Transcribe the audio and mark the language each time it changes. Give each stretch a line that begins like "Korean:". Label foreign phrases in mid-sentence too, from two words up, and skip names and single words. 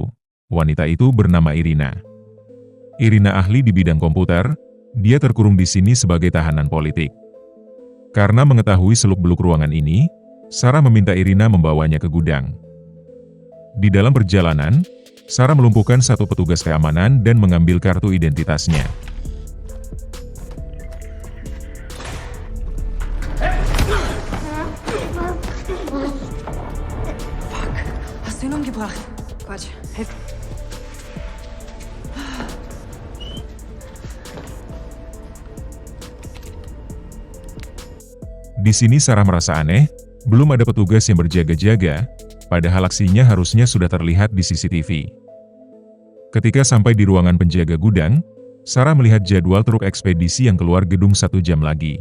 Indonesian: Wanita itu bernama Irina. Irina ahli di bidang komputer, dia terkurung di sini sebagai tahanan politik. Karena mengetahui seluk-beluk ruangan ini, Sarah meminta Irina membawanya ke gudang. Di dalam perjalanan, Sarah melumpuhkan satu petugas keamanan dan mengambil kartu identitasnya.
German: Hast du ihn umgebracht? Quatsch, hilf.
Indonesian: Di sini Sarah merasa aneh, belum ada petugas yang berjaga-jaga, padahal aksinya harusnya sudah terlihat di CCTV. Ketika sampai di ruangan penjaga gudang, Sarah melihat jadwal truk ekspedisi yang keluar gedung 1 jam lagi.